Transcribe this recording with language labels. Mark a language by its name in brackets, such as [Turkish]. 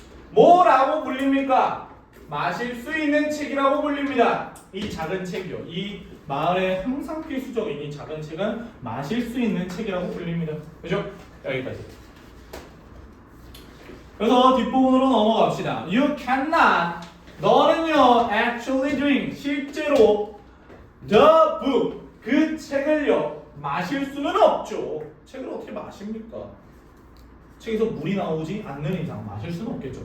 [Korean] 뭐라고 불립니까? 마실 수 있는 책이라고 불립니다. 이 작은 책이요. 이 마을에 항상 필수적인 이 작은 책은 마실 수 있는 책이라고 불립니다. 그죠? 여기까지. 그래서 뒷부분으로 넘어갑시다. [English] You cannot. [Korean] 너는요 [English] actually drink. [Korean] 실제로 [English] the book. [Korean] 그 책을요 마실 수는 없죠. 책을 어떻게 마십니까? 책에서 물이 나오지 않는 이상 마실 수는 없겠죠.